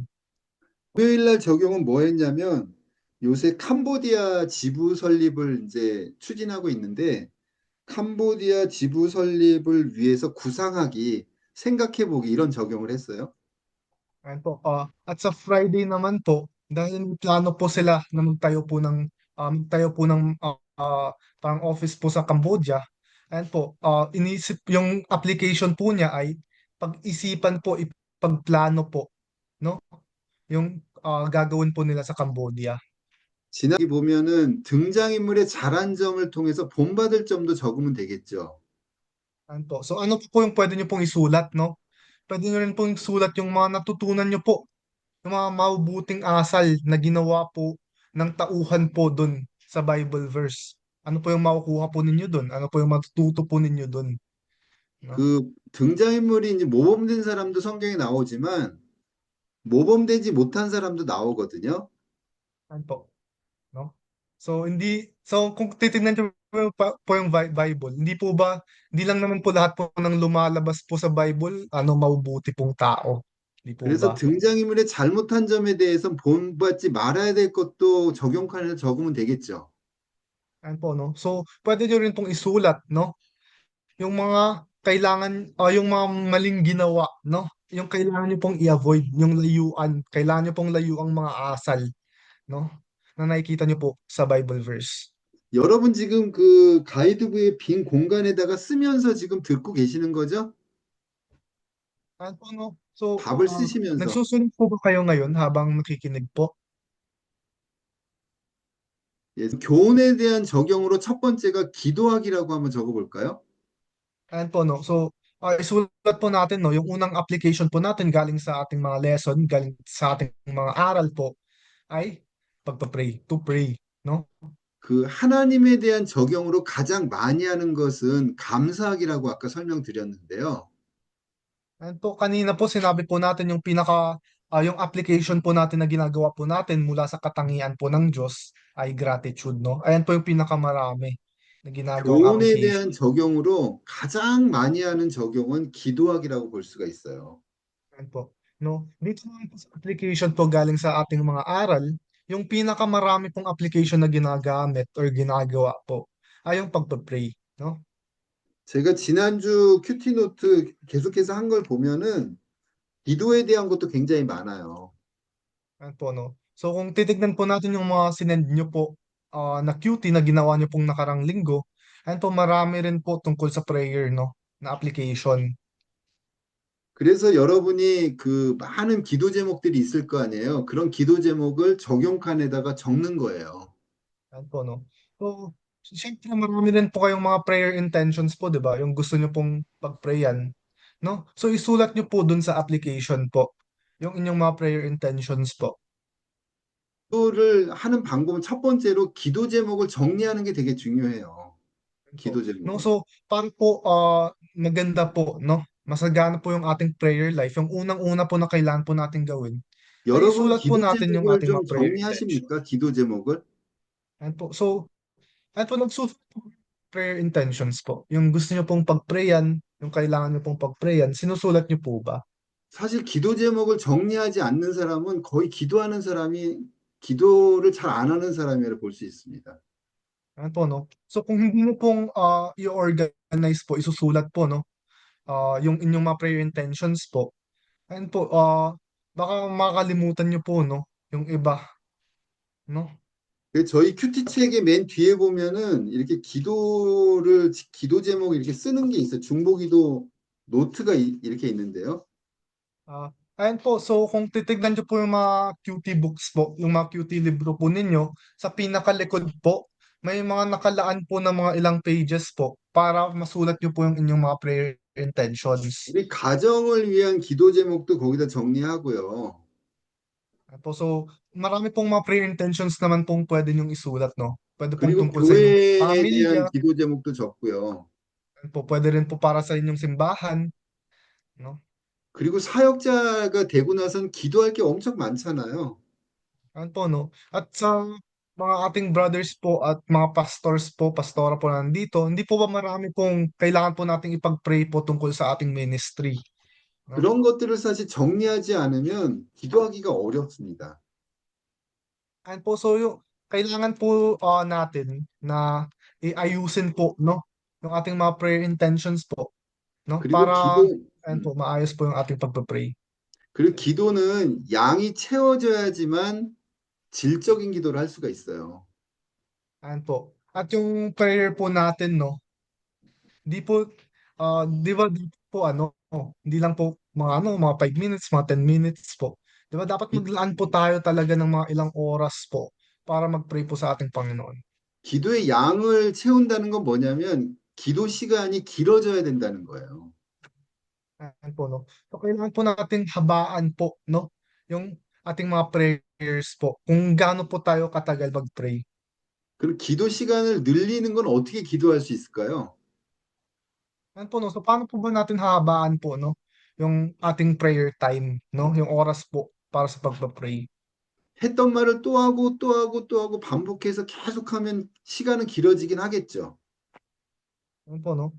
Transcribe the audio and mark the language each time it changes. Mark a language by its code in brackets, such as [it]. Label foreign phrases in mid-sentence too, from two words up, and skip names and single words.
[ko] 금요일 날 적용은 뭐 했냐면 요새 캄보디아 지부 설립을 이제 추진하고 있는데 캄보디아 지부 설립을 위해서 구상하기 생각해보기 이런 적용을 했어요. [tl] Ayan po. At sa Friday naman po, dahil may plano po sila na magtayo po ng parang office po sa Cambodia. Ayan po, inisip yung application po niya ay pag-isipan po, ipagplano po, no? Yung gagawin po nila sa Cambodia. [ko] 지나기 보면은 등장인물의 잘한 점을 통해서 본받을 점도 적으면 되겠죠. [tl] Ayan po. So ano po yung pwede nyo pong isulat, no? Pwede nyo rin pong isulat yung mga natutunan nyo po, yung mga mabubuting asal na ginawa po ng tauhan po dun sa [en] Bible verse. [tl] Ano po yung makukuha po ninyo dun? Ano po yung matututo po ninyo dun? No? [ko] 그 등장인물이 이제 모범된 사람도 성경에 나오지만 모범되지 못한 사람도 나오거든요. [tl] Ano po? No? So kung titingnan nyo po yung Bible, hindi lang naman po lahat po ng lumalabas po sa Bible, mabubuti pong tao. Hindi po [ko] 그래서 [tl] ba? [ko] 등장인물의 잘못한 점에 대해서 본받지 말아야 될 것도 적용칸에서 적으면 되겠죠. [tl] Ano po, no? So, pwede nyo rin pong isulat, no? Yung mga yung mga maling ginawa, no? Yung kailangan nyo pong i-avoid, yung layuan, kailangan nyo pong layu ang mga asal, no? Na nakikita nyo po sa [en] Bible verse. [ko] 여러분 지금 그 가이드부의 빈 공간에다가 쓰면서 지금 듣고 계시는 거죠? [tl] Ano po, no? So, [ko] 답을 쓰시면서. [tl] nagsusunod po ba kayo ngayon habang nakikinig po? [ko] 예, 교훈에 대한 적용으로 첫 번째가 기도하기라고 한번 적어볼까요? [tl] Ano po, no? So, isulat po natin, no? Yung unang application po natin galing sa ating mga lesson, galing sa ating mga aral po, ay pagpa-pray, [en] to pray, [tl] no? [ko] 그 하나님에 대한 적용으로 가장 많이 하는 것은 감사하기라고 아까 설명드렸는데요. [tl] And po, kanina po sinabi po natin yung application po natin na ginagawa po natin mula sa katangian po ng Diyos ay gratitude, no? Ayan po yung pinakamarami na ginagawang [ko] 교훈에 [tl] application. [ko] 대한 적용으로 가장 많이 하는 적용은 기도하기라고 볼 수가 있어요. [tl] Ayan po, no? Dito naman po sa application po galing sa ating mga aral, yung pinakamarami pong application na ginagamit or ginagawa po ay yung pagpa-pray, no? [ko] 제가 지난주 큐티노트 계속해서 한 걸 보면은 기도에 대한 것도 굉장히 많아요. [tl] Ayan po, no? So kung titignan po natin yung mga sinend nyo po na QT na ginawa nyo pong nakarang linggo, ayan po marami rin po tungkol sa prayer, no? Na application. [ko] 그래서 여러분이 그 많은 기도 제목들이 있을 거 아니에요. 그런 기도 제목을 적용칸에다가 적는 거예요. [tl] Ayan po, no? So, siyempre marami rin po kayong mga [en] prayer intentions [tl] po, di ba? Yung gusto nyo pong pag-prayan, no? So isulat nyo po dun sa application po, yung inyong mga [en] prayer intentions [tl] po. [ko] 기도를 하는 방법은 첫 번째로 기도 제목을 정리하는 게 되게 중요해요. [tl] Ayan po. [ko] 기도 [tl] No, [ko] 제목을. [tl] so para po maganda po, no? Masagana po yung ating prayer life. Yung unang-una po na kailangan po natin gawin ay [ko] 여러분 [tl] isulat po [ko] 기도 [tl] natin yung [ko] 제목을 [tl] ating [ko] 좀 [tl] mga [en] prayer intention. [ko] 정리하십니까? 기도 제목을? [tl] Ayan po. So, ayan po, nagsusulat po ng [en] prayer intentions [tl] po. Yung gusto nyo pong pag-prayan, yung kailangan nyo pong pag-prayan, sinusulat nyo po ba? [ko] 사실 기도 제목을 정리하지 않는 사람은 거의 기도하는 사람이 기도를 잘 안 하는 사람이라 볼 수 있습니다. [tl] Ayan po, no? So, kung hindi nyo pong i-organize po, isusulat po, no? Yung inyong mga [en] prayer intentions [tl] po, ayan po, baka makakalimutan nyo po, no? Yung iba, no? [ko] 저희 큐티 책의 맨 뒤에 보면은 이렇게 기도 제목 이렇게 쓰는 게 있어요. 중보기도 노트가 이렇게 있는데요. [tl] Ayan po, so kung titignan nyo po yung mga [en] QT books [tl] po, yung mga QT libro po ninyo, sa pinakalikod po, may mga nakalaan po ng mga ilang pages po para masulat nyo po yung inyong mga [en] prayer intentions. [ko] 우리 가정을 위한 기도 제목도 거기다 정리하고요. [tl] Ayan po, so marami pong mga [en] prayer intentions [tl] naman pong pwede nyong isulat, no? Pwede pong [ko] 그리고 [tl] tungkol sa inyong [ko] 교회에 대한 [tl] pamilya, [ko] 기도 제목도 적고요. [tl] ayan po, pwede rin po para sa inyong simbahan, no? [ko] 그리고 사역자가 되고 나선 기도할 게 엄청 많잖아요. [tl] Ano po, no? At sa mga ating brothers po at mga pastors po, pastora po nandito, hindi po ba marami pong kailangan po nating ipag-pray po tungkol sa ating ministry, no? [ko] 그런 것들을 사실 정리하지 않으면 기도하기가 어렵습니다. [tl] And po, so yung kailangan po natin na iayusin po, no? Yung ating mga [en] prayer intentions [tl] po, no? [ko] 그리고 [tl] Para Ayan po, maayos po yung ating pagpa-pray. [ko] 그리고 기도는 양이 채워져야지만 질적인 기도를 할 수가 있어요. [tl] Ayan po. At yung prayer po natin, no, di po, di ba di po hindi lang po mga 5 minutes, mga 10 minutes po. Di ba dapat [ko] 기, [tl] maglaan po tayo talaga ng mga ilang oras po para mag-pray po sa ating Panginoon. [ko] 기도의 양을 채운다는 건 뭐냐면 기도 시간이 길어져야 된다는 거예요. [tl] Ayan po, no. So, kailangan po nating habaan po, no, yung ating mga prayers po. Kung gaano po tayo katagal mag-pray. [ko] 그럼 기도 시간을 늘리는 건 어떻게 기도할 수 있을까요? [tl] Ayan po, no. So, paano po ba natin hahabaan po, no, yung ating [en] prayer time, [tl] no, yung oras po para sa pagpa-pray. [ko] 했던 말을 또 하고 또 하고 또 하고 반복해서 계속하면 시간은 길어지긴 하겠죠. [tl] Ayan po, no.